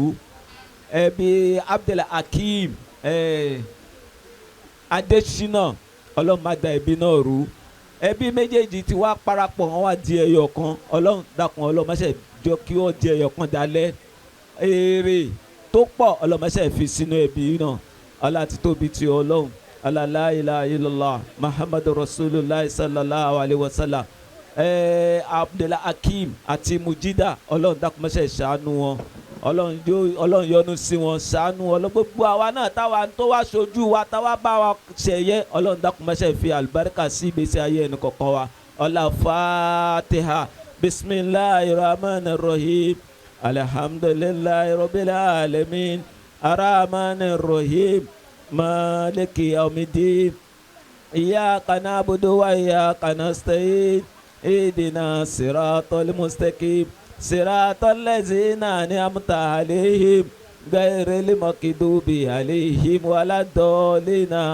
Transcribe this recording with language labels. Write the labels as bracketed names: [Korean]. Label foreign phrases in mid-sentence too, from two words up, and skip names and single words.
[Yoruba] Ẹbí Abdul Akeem Adesina Ọlọ́run má da ẹbí náà rú. Ẹbí méjèèjì ti wá parapọ̀ wọn wá di ẹyọ kan. Ọlọ́run dákun Ọlọ́run má ṣe jọ kí wọ́n di ẹyọ kan dalẹ̀. Èrè tó pọ̀ Ọlọ́run má ṣe fi sínú ẹbí náà. Ọlá ti tóbi ti Ọlọ́run. [Arabic] Ọlá لا إله إلا الله محمد رسول الله صلى الله عليه وسلم. [Yoruba] Abdul Akeem àti Mujida Ọlọ́run dákun má ṣe ṣàánú wọn. Ọlọ́run yọ́nú sí wọn ṣàánú Ọlọ́run gbogbo àwa náà táwa tó wá ṣojú wa táwa bá wa ṣẹ̀yẹ Ọlọ́run dákun má ṣe fi àlùbáríkà sí ìgbésí ayé ẹnì kọ̀ọ̀kan wa. [Arabic] Ọlá Fatiha بسم الله الرحمن الرحيم الحمد لله رب العالمين الرحمن الرحيم مالك يوم الدين إياك نعبد وإياك نستعين اهدنا الصراط المستقيم صراط الذين أنعمت عليهم غير المغضوب عليهم ولا الضالين